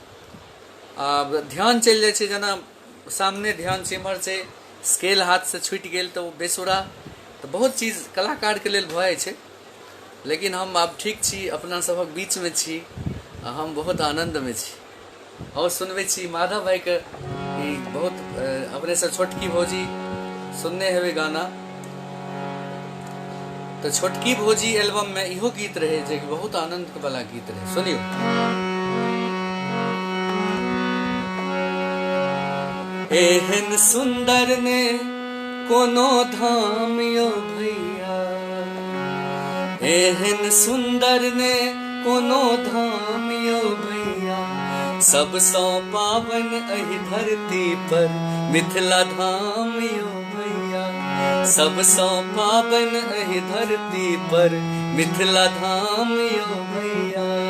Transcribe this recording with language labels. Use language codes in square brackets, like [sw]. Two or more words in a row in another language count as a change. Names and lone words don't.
[mai] आब ध्यान चलि जाइ छै, जेना सामने ध्यान छै, इम्हर से स्केल हाथ से छूटि गेल तो बेसुरा, तो बहुत चीज कलाकार के लेल भऽ जाइ छै। लेकिन हम आब ठीक छी, अपना सबक बीच में छी, हम बहुत आनंद में छी। और सुनबे छी माधव भाई के बहुत अपने से छोटकी भौजी सुनने हेबे गाना, तो छोटकी भौजी एल्बम में इहो गीत रहे जे बहुत आनंद वाला गीत रहे, सुनियो। एहन सुंदर ने कोनो धाम यो भैया, एहन सुंदर ने कोनो धाम यो भैया, सबसँ पावन एहि धरती पर मिथिला धाम यो भैया, सबसँ पावन एहि धरती पर मिथिला धाम यो भैया।